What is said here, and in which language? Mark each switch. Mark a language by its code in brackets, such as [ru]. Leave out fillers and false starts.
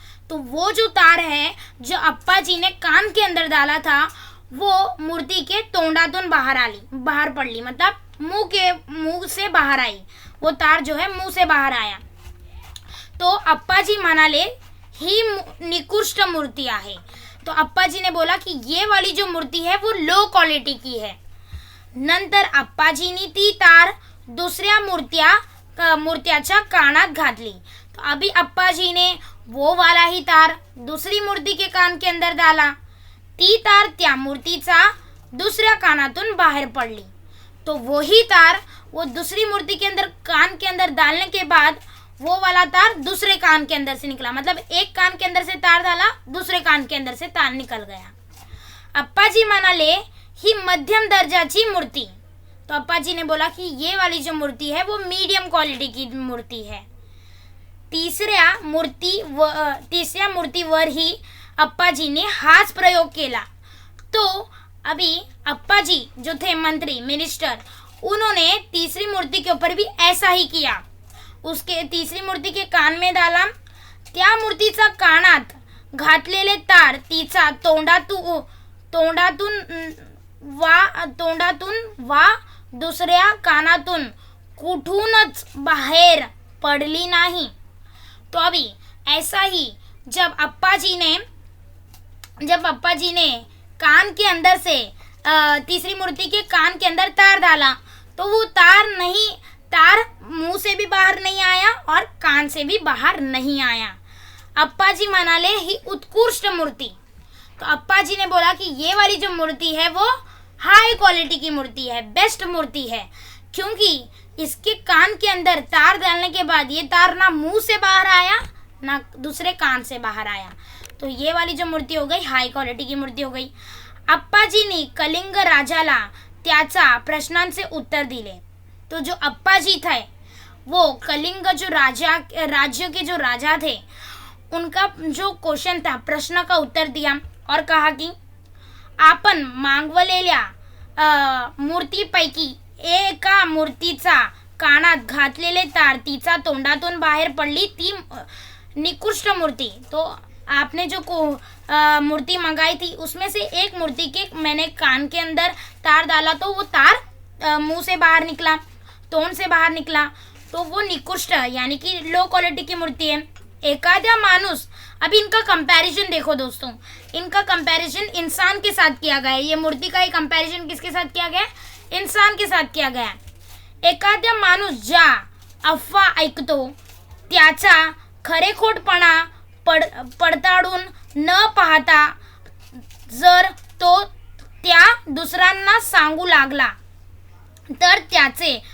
[hi] तो वो जो तार है जो अप्पा जी ने कान के अंदर डाला था, वो मूर्ति के [mr] तोंडातून बाहर पडली, [hi] मतलब मुंह से बाहर आई. वो तार जो है मुंह से बाहर आया. [mr] तो अप्पा जी म्हणाले ही निकृष्ट मूर्ति आहे. [hi] तो अप्पा जी ने बोला कि ये वाली जो मूर्ति है वो लो क्वालिटी की है. [mr] नंतर अप्पाजीनी ती तार दुसऱ्या मूर्त्याच्या कानात घातली. [hi] तो अभी अप्पा जी ने वो वाला ही तार दूसरी मूर्ति के कान के अंदर डाला. [mr] ती तार त्या मूर्तीचा दुसऱ्या कानातून बाहेर पडली. [hi] तो वही तार वो दूसरी मूर्ति के अंदर, कान के अंदर डालने के बाद वो वाला तार दूसरे कान के अंदर से निकला. मतलब एक कान के अंदर से तार डाला, दूसरे कान के अंदर से तार निकल गया. [mr] अप्पा जी म्हणाले ही मध्यम दर्जाची मूर्ति. [hi] तो अप्पा जी ने बोला कि ये वाली जो मूर्ति है वो मीडियम क्वालिटी की मूर्ति है. [mr] तीसऱ्या मूर्तीवर ही अप्पा जी ने हाच प्रयोग केला. [hi] तो अभी अप्पा जी जो थे मंत्री, मिनिस्टर, उन्होंने तीसरी मूर्ति के ऊपर भी ऐसा ही किया. उसके तीसरी मूर्ति के कान में डाला. [mr] त्या मूर्तीचा कानात घातलेले तार तिचा तोंडातून वा दुसऱ्या कानातून कुठूनच बाहेर पडली नाही. [hi] तो अभी ऐसा ही जब अप्पा जी ने कान के अंदर से तीसरी मूर्ति के कान के अंदर तार डाला, तो वो तार मुंह से भी बाहर नहीं आया और कान से भी बाहर नहीं आया. [mr] अप्पा जी म्हणाले ही उत्कृष्ट मूर्ति. [hi] तो अप्पा जी ने बोला कि ये वाली जो मूर्ति है वो हाई क्वालिटी की मूर्ति है, बेस्ट मूर्ति है, क्योंकि इसके कान के अंदर तार डालने के बाद ये तार ना मुंह से बाहर आया ना दूसरे कान से बाहर आया. तो ये वाली जो मूर्ति हो गई हाई क्वालिटी की मूर्ति हो गई. [mr] अप्पाजींनी कलिंग राजाला त्याचा प्रश्नांचे उत्तर दिले. [hi] तो जो अप्पा जी थे वो कलिंग जो राज्य के जो राजा थे, उनका जो क्वेश्चन था, प्रश्न का उत्तर दिया और कहा कि [mr] आपण मागवलेल्या मूर्तीपैकी एका मूर्तीचा कानात घातलेले तार तिचा तोंडातून बाहेर पडली, ती निकृष्ट मूर्ति. [hi] तो आपने जो मूर्ति मंगाई थी उसमें से एक मूर्ति के मैंने कान के अंदर तार डाला, तो वो तार मुंह से बाहर निकला, तोंड से बाहर निकला, तो वो निकृष्ट यानी कि लो क्वालिटी की मूर्ति है. [mr] एखाद्या माणूस, [hi] अभी इनका कंपैरिजन देखो दोस्तों, इनका कंपैरिजन इंसान के साथ किया गया है. ये मूर्ति का ही कंपैरिजन किसके साथ किया गया है? इंसान के साथ किया गया. [mr] एखाद्या माणूस ज्या अफवा ऐकतो त्याचा खरेखोटपणा पडताळून न पाहता जर तो त्या दुसऱ्यांना सांगू लागला तर त्याचे